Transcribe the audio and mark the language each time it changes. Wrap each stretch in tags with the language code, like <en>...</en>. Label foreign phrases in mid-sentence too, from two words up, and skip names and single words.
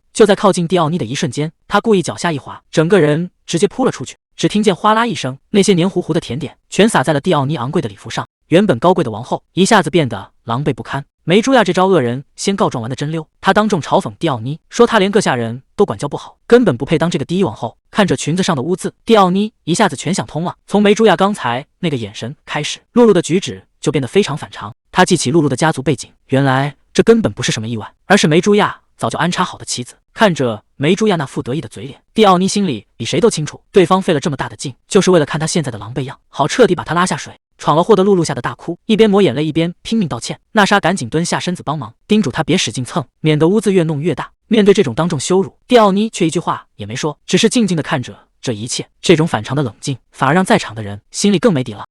<zh>就在靠近蒂奧妮的一瞬間，他故意腳下一滑，整個人直接撲了出去。只聽見嘩啦一聲，那些黏糊糊的甜點全灑在了蒂奧妮昂貴的禮服上。原本高貴的王後一下子變得狼狽不堪。梅朱亞這招惡人先告狀完的真溜，他當眾嘲諷蒂奧妮，說她連個下人都管教不好，根本不配當這個第一王後。看着裙子上的污漬，蒂奧妮一下子全想通了。從梅朱亞剛才那個眼神開始，露露的舉止就變得非常反常。他記起露露的家族背景，原來這根本不是什麼意外，而是梅朱亞早就安插好的棋子。看着梅朱亞那副得意的嘴臉，蒂奧妮心裡比誰都清楚，對方費了這麼大的勁，就是為了看他現在的狼狽樣，好徹底把他拉下水。闖了禍的露露嚇得大哭，一邊抹眼淚一邊拼命道歉。娜莎趕緊蹲下身子幫忙，叮囑他別使勁蹭，免得污漬越弄越大。面對這種當眾羞辱，蒂奧妮卻一句話也沒說，只是靜靜地看着這一切。這種反常的冷靜，反而讓在場的人心裡更沒底了。</zh>